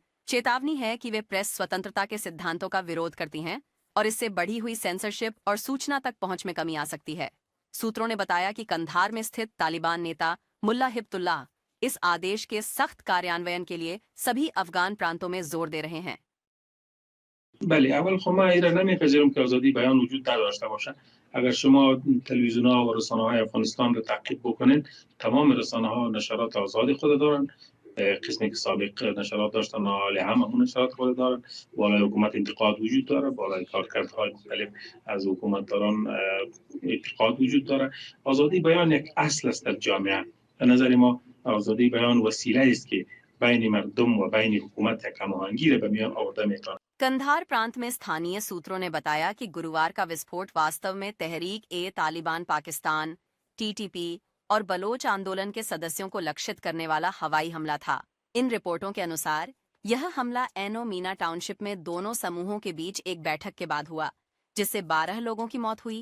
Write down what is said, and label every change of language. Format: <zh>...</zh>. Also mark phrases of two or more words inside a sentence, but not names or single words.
<hi>चेतावनी है कि वे प्रेस स्वतंत्रता के सिद्धांतों का विरोध करती हैं और इससे बढ़ी हुई सेंसरशिप और सूचना तक पहुंच में कमी आ सकती है। सूत्रों ने बताया कि कंधार में स्थित तालिबान नेता मुल्ला हिब्तुल्लाह इस आदेश के सख्त कार्यान्वयन के लिए सभी अफगान प्रांतों में जोर दे रहे हैं।</hi> <fa>بله اول خب من ایران نمیپذیرم که آزادی بیان وجود نداشته باشه. اگر شما تلویزیون‌ها و رسانه‌های افغانستان رو تعقیب بکنید، تمام رسانه‌ها نشرات آزادی خود دارن. قسمی که سابق نشرات داشتن حالی هم همون نشرات خود دارن. بالای حکومت انتقاد وجود داره، بالای کارکردهای مختلف از حکومتداران انتقاد وجود داره. آزادی بیان یک اصل است در جامعه. به نظر ما آزادی بیان وسیله است که بین مردم و بین حکومت یک هماهنگی را به میان آورده میتونه.</fa> <hi>कंधार प्रांत में स्थानीय सूत्रों ने बताया कि गुरुवार का विस्फोट वास्तव में तहरीक ए तालिबान पाकिस्तान, टीटीपी और बलोच आंदोलन के सदस्यों को लक्षित करने वाला हवाई हमला था। इन रिपोर्टों के अनुसार यह हमला एनो मीना टाउनशिप में दोनों समूहों के बीच एक बैठक के बाद हुआ, जिससे 12 लोगों की मौत हुई।</hi>